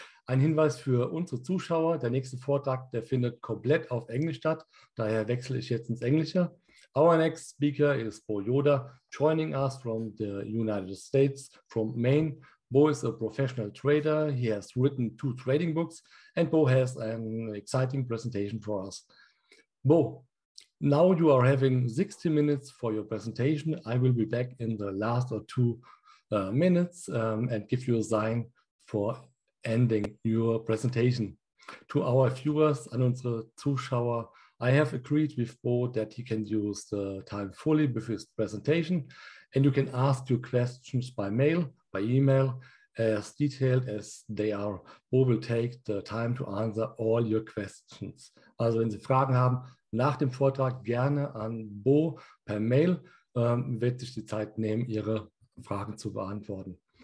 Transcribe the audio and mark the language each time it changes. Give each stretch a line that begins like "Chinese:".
German: Ein Hinweis für unsere Zuschauer. Der nächste Vortrag, der findet komplett auf Englisch statt. Daher wechsle ich jetzt ins Englische.
English: Our next speaker is Bo Yoder, joining us from the United States, from Maine. Bo is a professional trader. He has written 2 trading books, and Bo has an exciting presentation for us. Bo, now you are having 60 minutes for your presentation. I will be back in the last or 2 minutes and give you a sign for ending your presentation. To our viewers,
German: an unsere Zuschauer,
English: I have agreed with Bo that he can use the time fully with his presentation, and you can ask your questions by mail, by email, as detailed as they are. Bo will take the time to answer all your questions.
German: Also wenn Sie Fragen haben, nach dem Vortrag gerne an Bo per Mail, wird sich die Zeit nehmen, Ihre Fragen zu beantworten.